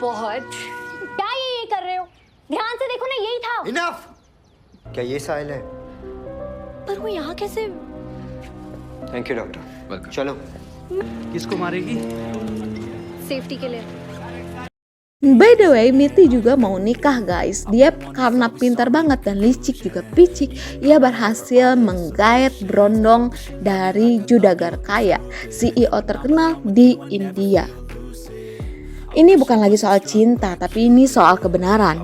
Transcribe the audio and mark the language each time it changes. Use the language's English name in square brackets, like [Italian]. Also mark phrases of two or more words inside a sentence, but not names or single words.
[Hindi] बहुत। क्या ये कर रहे हो? ध्यान से देखो ना, यही था। इनफ! क्या ये साहिल है? पर वो यहाँ कैसे? [English] thank you doctor. चलो। [Hindi] किसको मारेगी? सेफ्टी के लिए। [English] By the way, [Indonesian] Mitty juga mau nikah guys. Dia karena pintar banget dan licik juga picik, ia berhasil menggait berondong dari Judagar kaya, CEO terkenal di India. Ini bukan lagi soal cinta, tapi ini soal kebenaran.